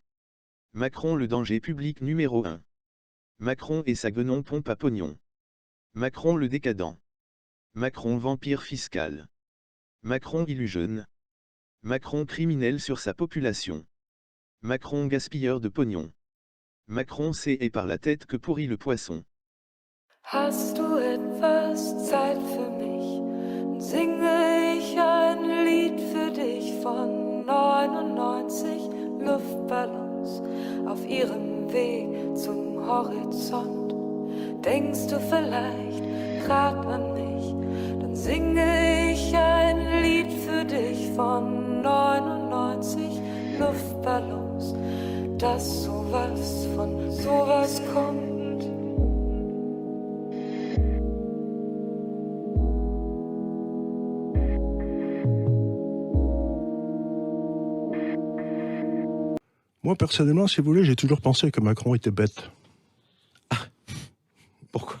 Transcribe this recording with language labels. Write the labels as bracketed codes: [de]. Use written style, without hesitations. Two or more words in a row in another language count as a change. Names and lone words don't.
[fr] Macron le danger public numéro 1. Macron et sa guenon pompe à pognon. Macron le décadent. Macron vampire fiscal. Macron illusionne. Macron criminel sur sa population. Macron gaspilleur de pognon. Macron sait et par la tête que pourrit le poisson. [de] Hast du etwas Zeit für mich? Dann singe ich ein Lied für dich von 99 Luftballons auf ihrem Weg zum Horizont. Denkst du vielleicht grad an mich? Dann singe ich ein Lied für dich von 99 Luftballons, dass sowas von sowas kommt. [fr] Moi, personnellement, si vous voulez, j'ai toujours pensé que Macron était bête. Pourquoi?